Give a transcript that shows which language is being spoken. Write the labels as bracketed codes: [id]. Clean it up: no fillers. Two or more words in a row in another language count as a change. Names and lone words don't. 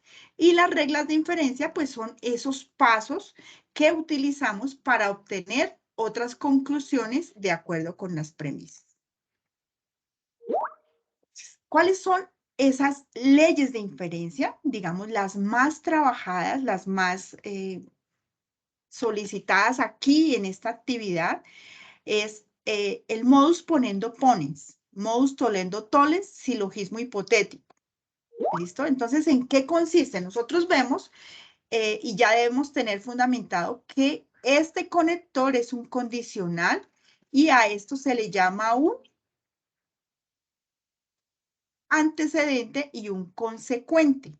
[es] Y las reglas de inferencia pues son esos pasos que utilizamos para obtener otras conclusiones de acuerdo con las premisas. ¿Cuáles son esas leyes de inferencia? Digamos, las más trabajadas, las más solicitadas aquí en esta actividad es el [la] modus ponendo ponens, modus tollendo tollens, [es] silogismo hipotético. ¿Listo? Entonces, ¿en qué consiste? Nosotros vemos y ya debemos tener fundamentado que este conector es un condicional y a esto se le llama un antecedente y un consecuente.